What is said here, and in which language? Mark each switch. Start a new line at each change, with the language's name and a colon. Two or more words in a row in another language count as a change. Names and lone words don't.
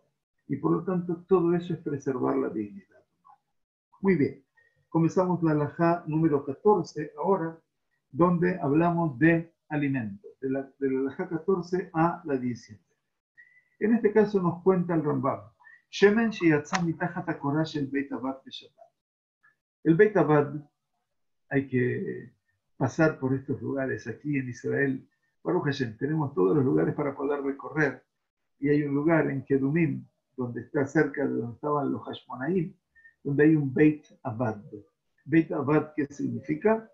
Spanish: Y por lo tanto, todo eso es preservar la dignidad humana. Muy bien, comenzamos la halajá número 14 ahora, donde hablamos de alimentos, de la halajá 14 a la 17. En este caso nos cuenta el Rambam.
Hebrew: שמן שיצא מתחת הקורה של בית הבד בשבת.
Spanish: El
Hebrew: בית הבד,
Spanish: hay que pasar por estos lugares aquí en Israel.
Hebrew: ברוך השם,
Spanish: tenemos todos los lugares para poder recorrer. Y hay un lugar en Kedumim, donde está cerca de donde estaban los Hashmonaim, donde hay un
Hebrew: בית הבד. בית הבד,
Spanish: ¿qué significa?